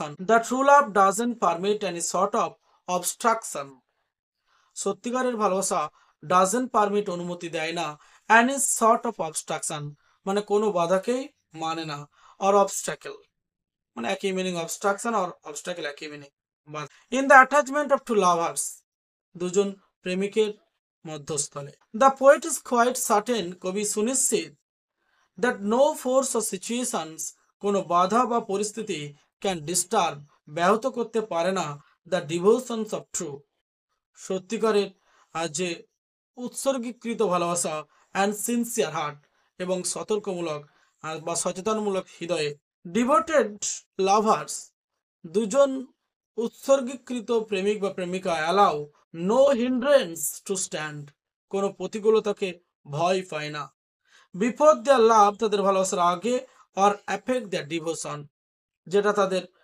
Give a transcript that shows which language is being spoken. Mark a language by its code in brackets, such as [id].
[en] The true love doesn't permit any sort of obstruction. [bn] সত্যিকারের ভালোবাসা [en] doesn't permit, [bn] অনুমতি দেয় না, [en] any sort of obstruction [bn] মানে কোনো বাধাকেই মানে না, [en] or obstacle [bn] মানে একই মিনিং, [en] obstruction or obstacle [bn] একই meaning. [en] In the attachment of two lovers, [bn] দুজন প্রেমিকের মধ্যস্থলে, [en] the poet is quite certain, [bn] কবি সুনিশ্চিত, [en] that no force or situations, [bn] কোনো বাধা বা পরিস্থিতি [en] can disturb [bn] ব্যাহত করতে পারে না [en] the devotions of true [bn] সত্যিকারের যে উৎসর্গীকৃত ভালোবাসা [en] and sincere heart [bn] এবং সতর্কমূলক বা সচেতনমূলক হৃদয়ে [en] devoted lovers [bn] দুজন উৎসর্গীকৃত প্রেমিক বা প্রেমিকা [en] allow no hindrance to stand [bn] কোনো প্রতিকূলতাকে ভয় পায় না [en] before their love [bn] তাদের ভালোবাসার আগে [en] or affect their devotion [bn] যেটা তাদের